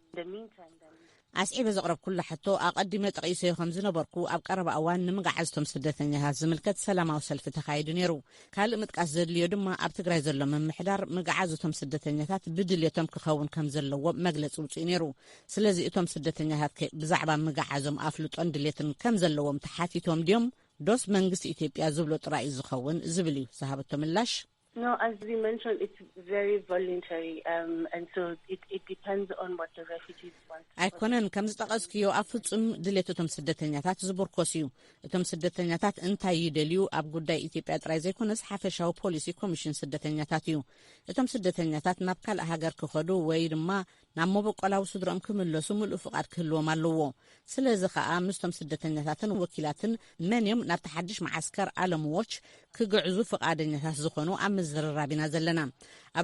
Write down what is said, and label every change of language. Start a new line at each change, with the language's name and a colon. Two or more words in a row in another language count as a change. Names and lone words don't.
Tigrinya: ኣስዒበ ዘቕረብ ኩላ ሕቶ ኣቐዲመ ጠቒሰዮ ከም ዝነበርኩ ኣብ ቀረባ እዋን ንምግዓዝቶም ስደተኛታት ዝምልከት ሰላማዊ ሰልፊ ተኻይዱ ነይሩ። ካልእ ምጥቃስ ዘድልዮ ድማ ኣብ ትግራይ ዘሎ ምምሕዳር ምግዓዝቶም ስደተኛታት ብድልየቶም ክኸውን ከም ዘለዎ መግለፂ ውፅእ ነይሩ። ስለዚ እቶም ስደተኛታት ብዛዕባ ምግዓዞም ኣፍልጦን ድልየትን ከም ዘለዎም ተሓቲቶም ድዮም ዶስ መንግስቲ ኢትዮጵያ ዝብሎ ጥራይ ዝኸውን ዝብል እዩ ዝሃበቶ ምላሽ።
English: No, as we mentioned, it's very voluntary, and so it depends on what the refugees want.
Tigrinya: ኣይኮነን ከም ዝጠቐስክዮ ኣብ ፍጹም ድሌቶም ስደተኛታት ዝቡርኮስ እዩ። እቶም ስደተኛታት እንታይ ይደልዩ ኣብ ጉዳይ ኢትዮጵያ ጥራይ ዘይኮነስ ሓፈሻዊ ፖሊሲ ኮሚሽን ስደተኛታት እዩ። እቶም ስደተኛታት ናብ ካልእ ሃገር ክኸዱ ወይ ድማ ናብ መበቆላዊ ስድሮም ክምለሱ ምሉእ ፍቃድ ክህልዎም ኣለዎ። ስለዚ ከዓ ምስቶም ስደተኛታትን ወኪላትን መንዮም ናብ ተሓድሽ ማዓስከር አለምዎች ክግዕዙ ፍቃደኛታት ዝኾኑ ኣብ ምዝርራቢና ዘለና። ኣብ